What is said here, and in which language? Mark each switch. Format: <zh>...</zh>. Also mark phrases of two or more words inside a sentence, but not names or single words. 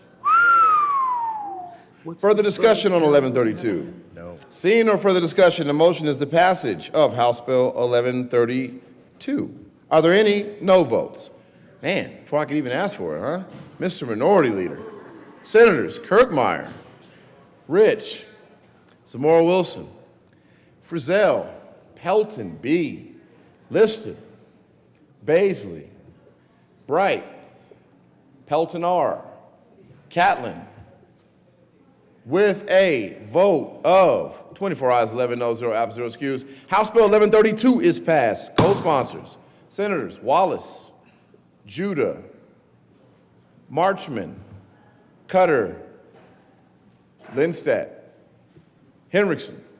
<en>Further discussion on 1132? No. Seeing no further discussion, the motion is the passage of House Bill 1132. Are there any no votes? Man, before I could even ask for it, huh? Mr. Minority Leader. Senators Kirkmeyer, Rich, Zamora Wilson, Frizzell, Pelton B., Liston, Baisley, Bright, Pelton R., Catlin. With a vote of 24 ayes, 11 noes, 0 absent, 0 excused, House Bill 1132 is passed. Co-sponsors, Senators Wallace, Judah, Marchman, Cutter, Lindstedt, Henriksen.</en>